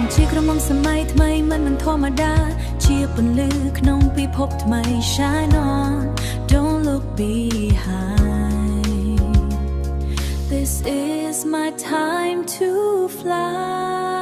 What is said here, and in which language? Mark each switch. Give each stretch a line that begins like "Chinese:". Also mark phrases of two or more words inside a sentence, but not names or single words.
Khmer: ក្រមុំសម័យថ្មីមិនធម្មតាជាពន្លឺក្នុងពិភពថ្មី
English: Shine on don't look behind This is my time to fly